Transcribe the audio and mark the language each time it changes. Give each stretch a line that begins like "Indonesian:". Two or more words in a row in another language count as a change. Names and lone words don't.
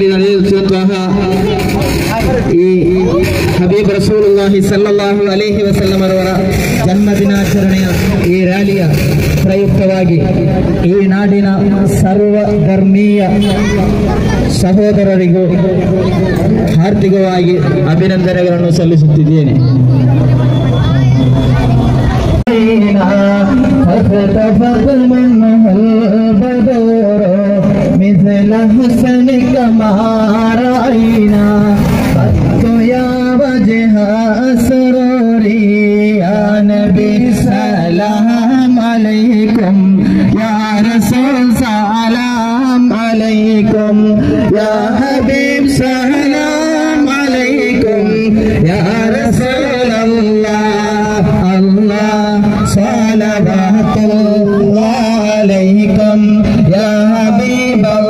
Kannada: ಈ
Arabic: حبيب رسول الله صلى الله عليه وسلم
Kannada: ಅವರ ಜನ್ಮದಿನಾಚರಣೆಯ ಈ ರ್ಯಾಲಿಯ ಪ್ರಯುಕ್ತವಾಗಿ ಈ ನಾಡಿನ ಸರ್ವ ಧರ್ಮೀಯ ಸಹೋದರರಿಗೂ ಹಾರ್ದಿಕವಾಗಿ ಅಭಿನಂದನೆಗಳನ್ನು ಸಲ್ಲಿಸುತ್ತಿದ್ದೇನೆ.
Arabic: مثل حسنك ما رأينا قط يا وجه أسروري يا نبي سلام عليكم يا رسول سلام عليكم يا حبيب سلام عليكم يا رسول الله الله صلوات الله عليكم يا حبيب